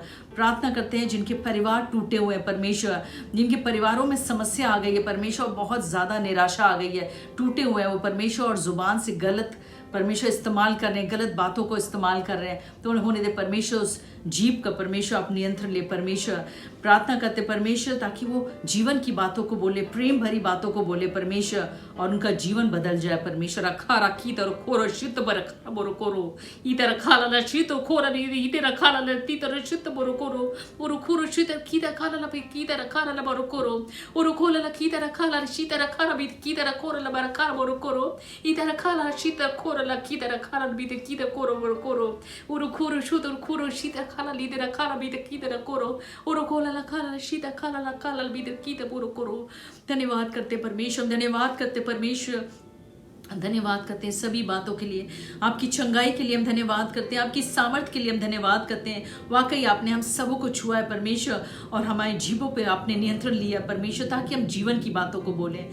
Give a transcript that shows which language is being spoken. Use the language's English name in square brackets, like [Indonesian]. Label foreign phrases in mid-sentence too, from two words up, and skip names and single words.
[Hindi] प्रार्थना करते हैं जिनके परिवार टूटे हुए हैं परमेश्वर, जिनके परिवारों में समस्या आ गई है परमेश्वर, बहुत ज़्यादा निराशा आ गई है, टूटे हुए हैं वो परमेश्वर, और जुबान से गलत परमेश्वर इस्तेमाल कर रहे हैं, गलत बातों को इस्तेमाल कर रहे हैं, तो उन्होंने दे परमेश्वर उस जीभ का परमेश्वर आप नियंत्रण ले परमेश्वर। प्रार्थना करते परमेश्वर ताकि वो जीवन की बातों को बोले, प्रेम भरी बातों को बोले परमेश्वर, और उनका जीवन बदल जाए परमेश्वर। रखा रखी तर खोर शित बरखा बोरो कोरो इतर खाला शित खोर इतर खाला तीतर शित बोरो कोरो ओरो खोर शित कीतर खाला पे कीतर खाला बोरो कोरो ओरो खोला कीतर खाला शितर खाला बी कीतर खोर ला बरखा बोरो कोरो इतर खाला शित खोर ला कीतर खाला बी कीतर कोरो बोरो कोरो ओरो खोर शुत खोर शित खाला लीदर खाला बी कीतर कोरो ओरो खोला ला खाला शित खाला ला खाला बी कीतर बोरो कोरो। धन्यवाद करते परमेश्वर, धन्यवाद करते परमेश्वर, धन्यवाद करते हैं सभी बातों के लिए, आपकी चंगाई के लिए हम धन्यवाद करते हैं, आपकी सामर्थ्य के लिए हम धन्यवाद करते हैं। वाकई आपने हम सबों को छुआ है परमेश्वर, और हमारे जीवों पे आपने नियंत्रण लिया परमेश्वर, ताकि हम जीवन की बातों को बोलें।